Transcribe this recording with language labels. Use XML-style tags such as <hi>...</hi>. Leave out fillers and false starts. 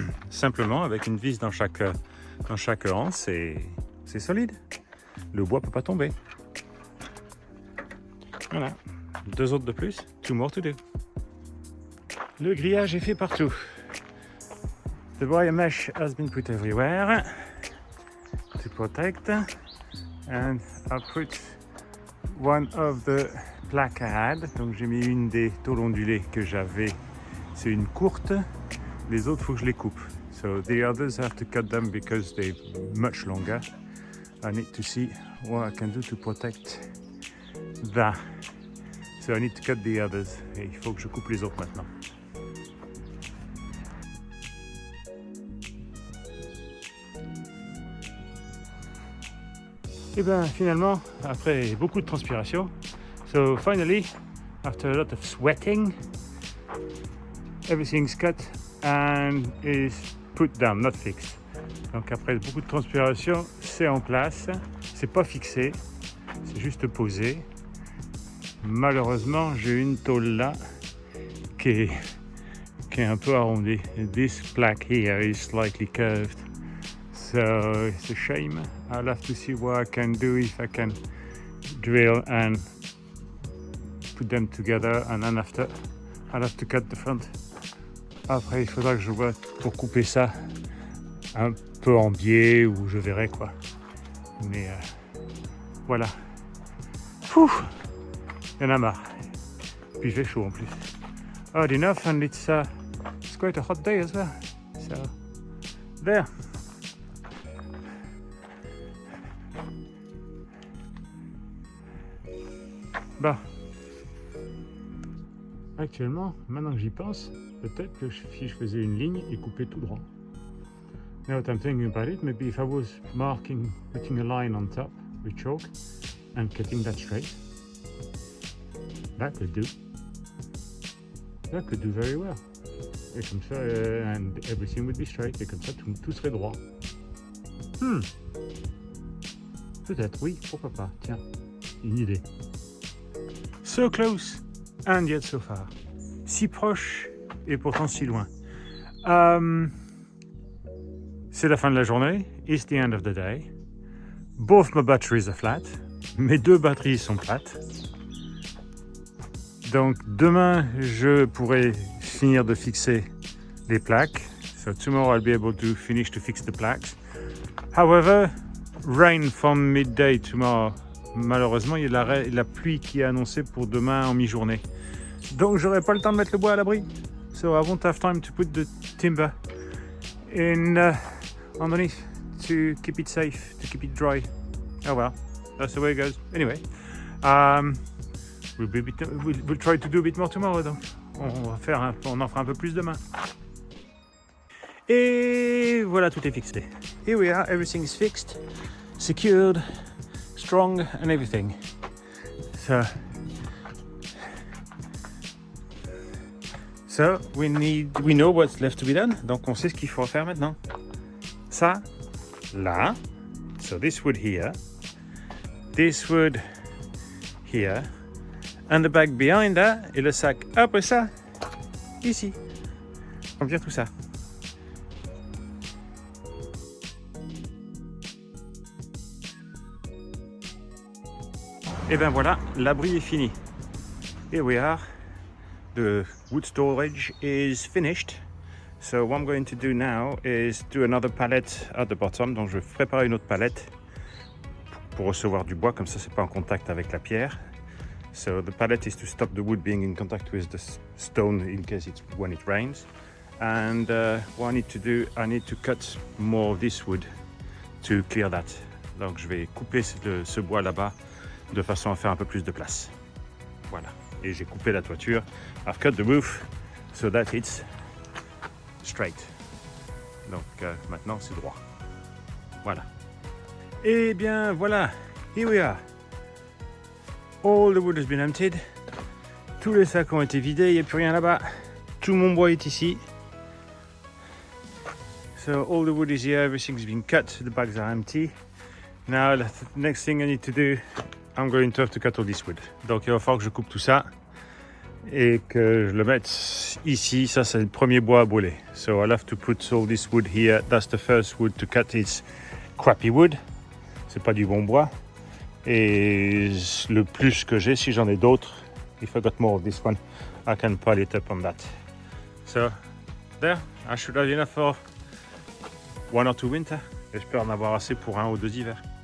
<fr>Simplement, avec une vis dans chaque anse, c'est solide. Le bois peut pas tomber. Voilà. 2 autres de plus.</fr> <en>2 more to do.</en> <fr>Le grillage est fait partout.</fr> <en>The wire mesh has been put everywhere to protect, and I put one of the plaques I had.</en> <fr>Donc j'ai mis une des tôles ondulées que j'avais. C'est une courte. Les autres, il faut que je les coupe.</fr> <en>So the others have to cut them because they're much longer. I need to see what I can do to protect that. So I need to cut the others.</en> <fr>Et il faut que je coupe les autres maintenant. Et bien finalement, après beaucoup de transpiration,</fr> <en>so finally, after a lot of sweating, everything's cut and is put down, not fixed.</en> <fr>Donc après beaucoup de transpiration, c'est en place, c'est pas fixé, c'est juste posé. Malheureusement, j'ai une tôle là qui est un peu arrondie.</fr> <en>This plaque here is slightly curved. So it's a shame. I'll have to see what I can do, if I can drill and put them together, and then after I'll have to cut the front.</en> <fr>Après, il faudra que je vois pour couper ça un peu en biais, ou je verrai quoi. Mais voilà. Ouh, il y en a marre. Puis il fait chaud en plus.</fr> <en>Odd enough, and it's quite a hot day as well. So there.</en> <fr>Bah, actuellement, maintenant que j'y pense, peut-être que si je faisais une ligne et couper tout droit.</fr> <en>Now that I'm thinking about it, maybe if I was putting a line on top with chalk and cutting that straight, that could do very well.</en> <fr>Et comme ça,</fr> <en>and everything would be straight,</en> <fr>et comme ça, tout serait droit. Peut-être, oui, pourquoi pas. Tiens, une idée.</fr> <en>So close and yet so far.</en> <fr>Si proche et pourtant si loin. C'est la fin de la journée.</fr> <en>It's the end of the day. Both my batteries are flat.</en> <fr>Mes 2 batteries sont plates. Donc demain, je pourrai finir de fixer les plaques.</fr> <en>So tomorrow I'll be able to finish to fix the plaques. However, rain from midday tomorrow.</en> <fr>Malheureusement, il y a la pluie qui est annoncée pour demain en mi-journée. Donc j'aurai pas le temps de mettre le bois à l'abri.</fr> <en>So I won't have time to put the timber in underneath to keep it safe, to keep it dry. Oh well, that's the way it goes. Anyway, we'll try to do a bit more tomorrow.</en> <fr>Donc on en fera un peu plus demain. Et voilà, tout est fixé.</fr> <en>Here we are, everything is fixed, secured, strong and everything. So we know what's left to be done.</en> <fr>Donc on sait ce qu'il faut faire maintenant. Ça, là.</fr> <en>So this wood here. This wood here. And the bag behind that.</en> <fr>Et le sac après ça, ici. On vient tout ça. Et ben voilà, l'abri est fini.</fr> <en>Here we are. The wood storage is finished. So what I'm going to do now is do another pallet at the bottom.</en> <fr>Donc je vais préparer une autre palette pour recevoir du bois, comme ça c'est pas en contact avec la pierre.</fr> <en>So the pallet is to stop the wood being in contact with the stone in case when it rains. And what I need to do, I need to cut more of this wood to clear that.</en> <fr>Donc je vais couper ce bois là-bas de façon à faire un peu plus de place. Voilà. Et j'ai coupé la toiture.</fr> <en>I've cut the roof so that it's straight.</en> <fr>Donc maintenant c'est droit. Voilà. Et bien voilà.</fr> <en>Here we are. All the wood has been emptied.</en> <fr>Tous les sacs ont été vidés. Il n'y a plus rien là-bas. Tout mon bois est ici.</fr> <en>So all the wood is here. Everything's been cut. The bags are empty. Now the next thing I need to do, I'm going to have to cut all this wood.</en> <fr>Donc il va falloir que je coupe tout ça et que je le mette ici. Ça c'est le premier bois à brûler.</fr> <en>So I'll have to put all this wood here. That's the first wood to cut. It's crappy wood.</en> <fr>C'est pas du bon bois. Et le plus que j'ai, si j'en ai d'autres,</fr> <en>if I got more of this one, I can pile it up on that. So there, I should have enough for 1 or 2 winter.</en> <fr>J'espère en avoir assez pour 1 ou 2 hivers.</fr>